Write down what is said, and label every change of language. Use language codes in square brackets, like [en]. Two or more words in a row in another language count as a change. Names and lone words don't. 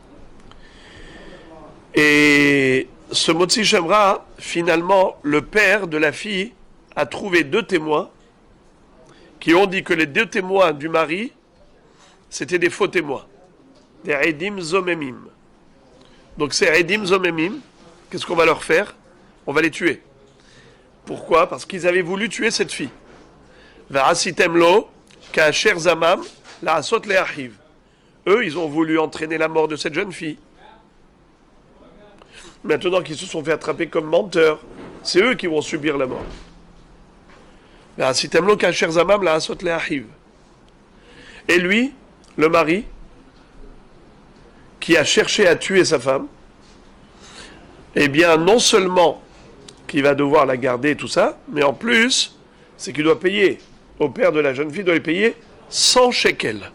[fr] Et ce [he] מוציא שם רע, [fr] finalement, le père de la fille a trouvé 2 témoins qui ont dit que les 2 témoins du mari, c'était des faux témoins, des [he] עדים זוממים. [fr] Donc ces [he] עדים זוממים, [fr] qu'est-ce qu'on va leur faire? On va les tuer. Pourquoi? Parce qu'ils avaient voulu tuer cette fille. [he] ועשיתם לו, כאשר זמם, לעשות לאחיו. [fr] Eux, ils ont voulu entraîner la mort de cette jeune fille. Maintenant qu'ils se sont fait attraper comme menteurs, c'est eux qui vont subir la mort. [he] ועשיתם לו, כאשר זמם, לעשות לאחיו. [fr] Et lui, le mari, qui a cherché à tuer sa femme, eh bien, non seulement qu'il va devoir la garder et tout ça, mais en plus, c'est qu'il doit payer, au père de la jeune fille, il doit lui payer 100 shekels.